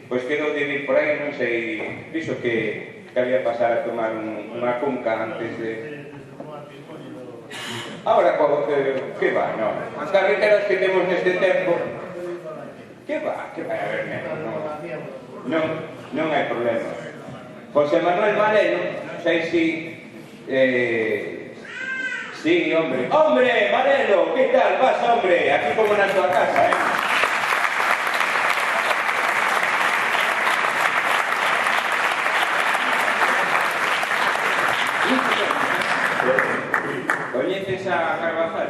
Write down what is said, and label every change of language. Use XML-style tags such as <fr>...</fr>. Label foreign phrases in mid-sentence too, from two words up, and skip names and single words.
<gl>Pois quedou de vir por aí, non sei, dixo que había pasar a tomar unha cunca antes de...</gl> <es>Ahora, que va, non?</es> <gl>As carreteras que temos neste tempo...</gl> <es>Que va a haber menos,</es> <gl>non hai problema. José Manuel Manero, non sei si...</gl> <es>Sí, hombre. ¡Hombre, Manelo! ¿Qué tal? Pasa, hombre. Aquí como en tu casa, ¿eh? ¿Coñeces a Carvajal?</es>